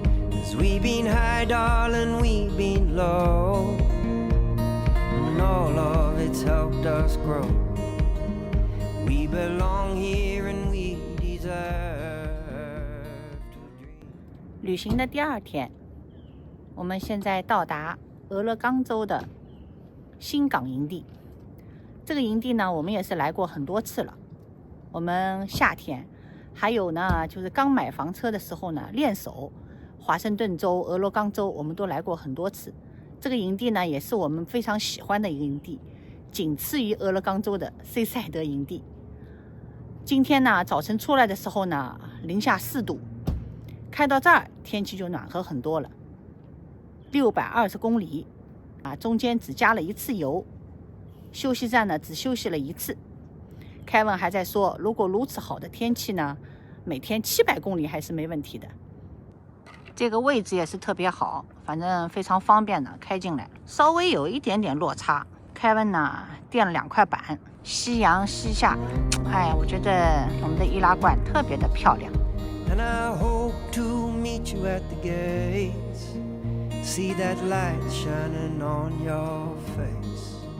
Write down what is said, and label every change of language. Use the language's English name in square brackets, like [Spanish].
[English] 'Cause we've been high, darling, we've been low, and all of it's helped us grow. We belong here and we deserve to dream. [Chinese] 旅行的第2天，我们现在到达俄勒冈州的新港营地。这个营地呢，我们也是来过很多次了。我们夏天，还有呢，就是刚买房车的时候呢，练手，华盛顿州、俄勒冈州，我们都来过很多次。这个营地呢，也是我们非常喜欢的一个营地。仅次于俄勒冈州的 C 赛德营地。今天呢，早晨出来的时候呢，零下4度，开到这儿天气就暖和很多了。 620公里中间只加了1次油，休息站呢只休息了1次。凯文还在说，如果如此好的天气呢，每天700公里还是没问题的。这个位置也是特别好，反正非常方便的开进来，稍微有一点点落差。凯文呢垫了2块板，夕阳西下，我觉得我们的伊拉罐特别的漂亮。 [English] And I hope to meet you at the gates, see that light shining on your face.